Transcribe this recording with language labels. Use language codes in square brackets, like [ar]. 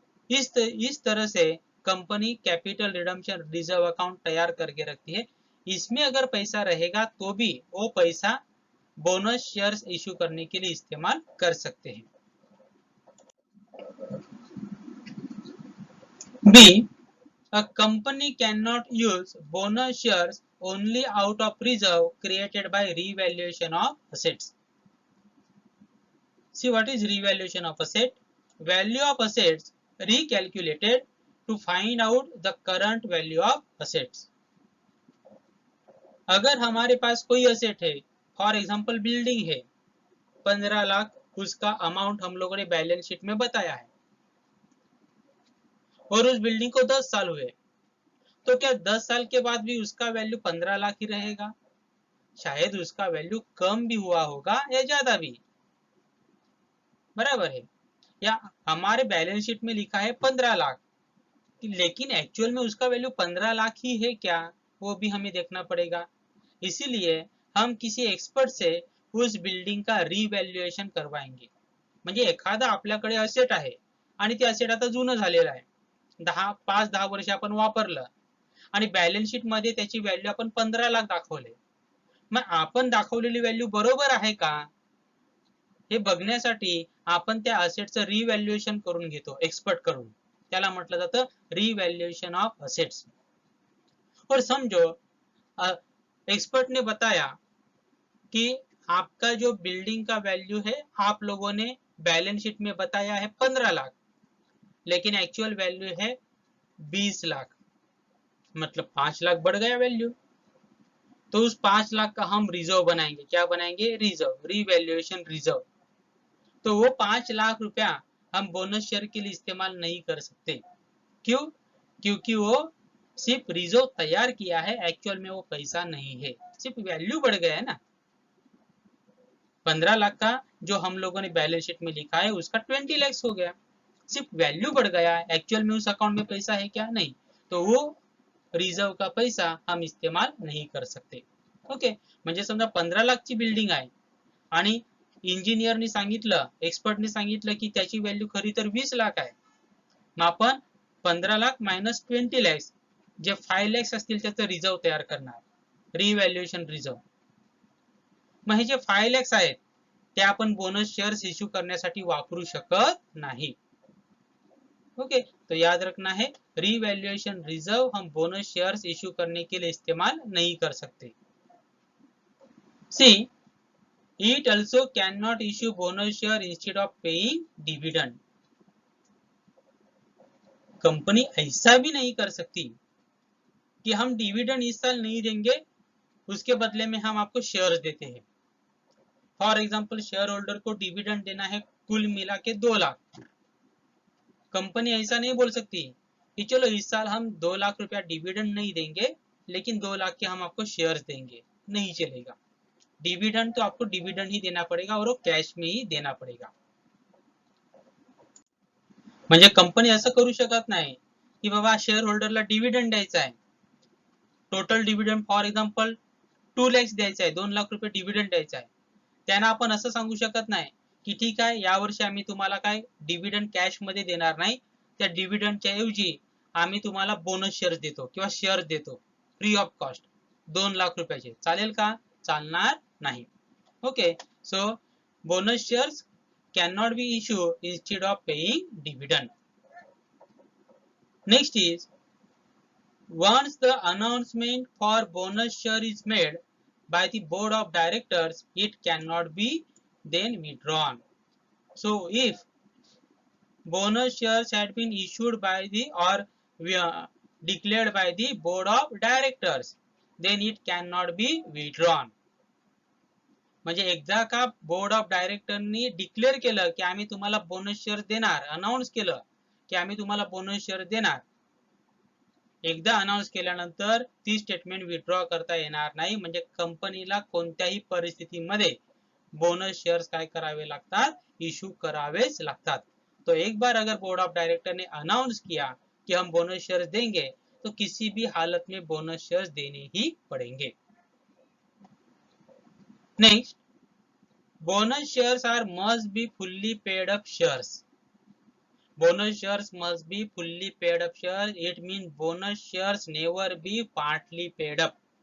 [hi] इस तरह से company capital redemption reserve account तैयार करके रखती है। इसमें अगर पैसा रहेगा तो भी वो पैसा बोनस शेयर्स इशू करने के लिए इस्तेमाल कर सकते हैं। [en] B, a company cannot use bonus shares only out of reserve created by revaluation of assets. See, what is revaluation of asset? Value of assets recalculated to find out the current value of assets. [hi] अगर हमारे पास कोई asset है, for example building है, 15 लाख उसका amount हम लोगों ने balance sheet में बताया है और उस बिल्डिंग को 10 साल हुए, तो क्या 10 साल के बाद भी उसका वैल्यू 15 लाख ही रहेगा? शायद उसका वैल्यू कम भी हुआ होगा या ज्यादा भी, बराबर है। या हमारे बैलेंस शीट में लिखा है 15 लाख, लेकिन एक्चुअल में उसका वैल्यू 15 लाख ही है क्या, वो भी हमें देखना पड़ेगा। इसीलिए हम किसी एक्सपर्ट से उस बिल्डिंग का रिवॅल्युएशन करवाएंगे। [mr] म्हणजे एखादा आपल्याकडे असेट आहे आणि ते असेट आता जुनं झालेलं आहे, 5-10 वर्ष आपण वापरलं आणि बॅलन्स शीट मध्ये त्याची व्हॅल्यू आपण 15 लाख दाखवले, मग आपण दाखवलेली व्हॅल्यू बरोबर आहे का हे बघण्यासाठी आपण त्या असेटचं रिवॅल्युएशन करून घेतो एक्सपर्ट कडून, त्याला म्हटलं जातं रिवैल्यूएशन ऑफ असेट्स। [hi] और समझो एक्सपर्ट ने बताया कि आपका जो बिल्डिंग का वैल्यू है आप लोगों ने बैलेंस शीट में बताया है 15 लाख, लेकिन एक्चुअल वैल्यू है 20 लाख, मतलब 5 लाख बढ़ गया वैल्यू। तो उस 5 लाख का हम रिजर्व बनाएंगे, क्या बनाएंगे? Reserve, revaluation reserve. तो वो 5 लाख रुपया हम बोनस शेयर के लिए इस्तेमाल नहीं कर सकते। क्यों? क्योंकि वो सिर्फ रिजर्व तैयार किया है, एक्चुअल में वो पैसा नहीं है, सिर्फ वैल्यू बढ़ गया है ना। 15 लाख का जो हम लोगों ने बैलेंस शीट में लिखा है उसका 20 लाख हो गया, सिर्फ वैल्यू बढ़ गया है, एक्चुअल में उस अकाउंट में पैसा है क्या? नहीं। तो वो रिजर्व का पैसा हम इस्तेमाल नहीं कर सकते। [mr] ओके, म्हणजे समजा 15 लाखची बिल्डिंग आहे आणि इंजिनियरने सांगितलं, एक्सपर्टने सांगितलं की त्याची व्हॅल्यू खरी तर 20 लाख आहे, मग आपण 15 लाख मायनस 20 लाख जे 5 लाख असतील त्याचं रिजर्व तयार करणार, रिवैल्यूएशन रिजर्व। मग हे जे 5 लाख आहेत ते आपण बोनस शेयर्स इश्यू करण्यासाठी वापरू शकत नाही। [hi] ओके, तो याद रखना है, रिवैल्यूएशन रिजर्व हम बोनस शेयर्स इश्यू करने के लिए इस्तेमाल नहीं कर सकते। [en] C, it also cannot issue bonus share instead of paying dividend. [hi] Company ऐसा भी नहीं कर सकती कि हम डिविडेंड इस साल नहीं देंगे, उसके बदले में हम आपको शेयर्स देते हैं। फॉर एग्जांपल शेयर होल्डर को डिविडेंड देना है कुल मिला के 2 लाख। कंपनी ऐसा नहीं बोल सकती कि चलो इस साल हम 2 लाख रुपया डिविडेंड नहीं देंगे लेकिन 2 लाख के हम आपको शेयर्स देंगे, नहीं चलेगा। डिविडेंड तो आपको डिविडेंड ही देना पड़ेगा और वो कैश में ही देना पड़ेगा। [mr] म्हणजे कंपनी असं करू शकत नाही की बाबा शेअर होल्डरला डिविडेंड द्यायचा आहे, total dividend for example 2 lakh द्यायचा आहे, 2 लाख रुपये डिविडेंड द्यायचा आहे, त्यांना आपण असं सांगू शकत नाही की ठीक आहे यावर्षी आम्ही तुम्हाला काय डिव्हिडंड कॅश मध्ये देणार नाही, त्या डिव्हिडंडच्या ऐवजी आम्ही तुम्हाला बोनस शेअर्स देतो किंवा शेअर्स देतो फ्री ऑफ कॉस्ट 2 लाख रुपयाचे. चालेल का? चालणार नाही. [en] Okay, so bonus shares cannot be issued instead of paying dividend. Next is, once the announcement for bonus share is made by the board of directors, it cannot be then withdrawn. So if bonus shares had been issued by the or declared by the board of directors, then it cannot be withdrawn. [mr] म्हणजे एकदा का board of डायरेक्टरनी declare केलं की आम्ही तुम्हाला bonus share देणार, announce केलं की आम्ही तुम्हाला बोनस शेअर देणार, एकदा अनाउन्स केल्यानंतर ती स्टेटमेंट विथड्रॉ करता येणार नाही. म्हणजे कंपनीला कोणत्याही परिस्थितीमध्ये बोनस शेअर्स काय करावे लागतात, इश्यू करावेच लागतात. [hi] तो एक बार अगर बोर्ड ऑफ डायरेक्टर ने अनाउंस किया कि हम बोनस शेयर्स देंगे तो किसी भी हालत में बोनस शेयर्स देने ही पड़ेंगे. [en] Next, bonus shares are must be fully paid up shares. Bonus shares must be fully paid up shares. It means bonus shares never be partly paid up.